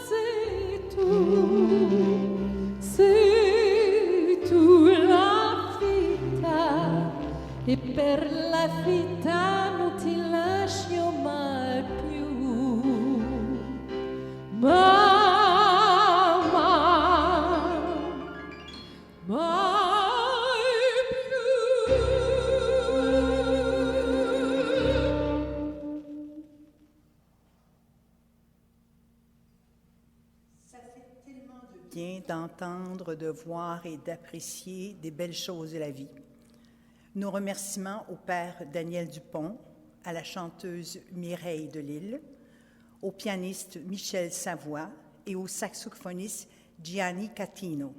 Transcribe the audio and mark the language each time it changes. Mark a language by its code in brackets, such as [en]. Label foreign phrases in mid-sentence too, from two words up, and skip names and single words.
[it] sei tu la vita, e per la vita non ti lascio mai più, mai più. [fr] Ça fait tellement de bien d'entendre, de voir et d'apprécier des belles choses de la vie. Nos remerciements au père Daniel Dupont, à la chanteuse Mireille Delille, au pianiste Michel Savoie et au saxophoniste Gianni Catino.